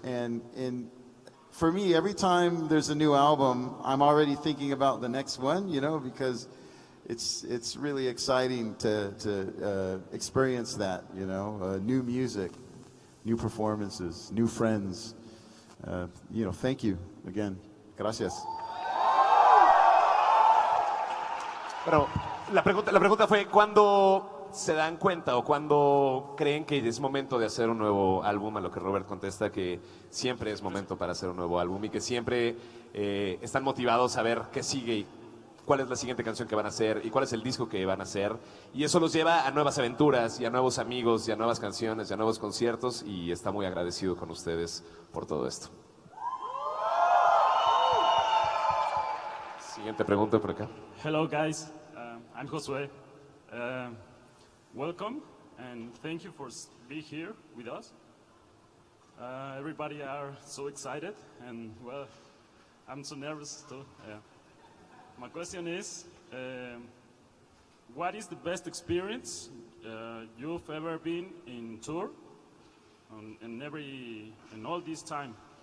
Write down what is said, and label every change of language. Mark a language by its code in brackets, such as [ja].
[en] And for me, every time there's a new album, I'm already thinking about the next one, you know, because it's really exciting to experience that, you know, new music, new performances, new friends. You know, thank you again. [es] Gracias. Pero la pregunta fue, ¿cuándo se dan cuenta o cuándo creen que es momento de hacer un nuevo álbum? A lo que Robert contesta que siempre es momento para hacer un nuevo álbum y que siempre están motivados a ver qué sigue y cuál es la siguiente canción que van a hacer y cuál es el disco que van a hacer. Y eso los lleva a nuevas aventuras y a nuevos amigos y a nuevas canciones y a nuevos conciertos, y está muy agradecido con ustedes por todo esto. Siguiente pregunta por acá. [en] Hello guys, I'm Josué. Welcome and thank you for being here with us. Everybody are so excited and well, I'm so nervous too. My question is, what is the best experience you've ever been in tour in all this time?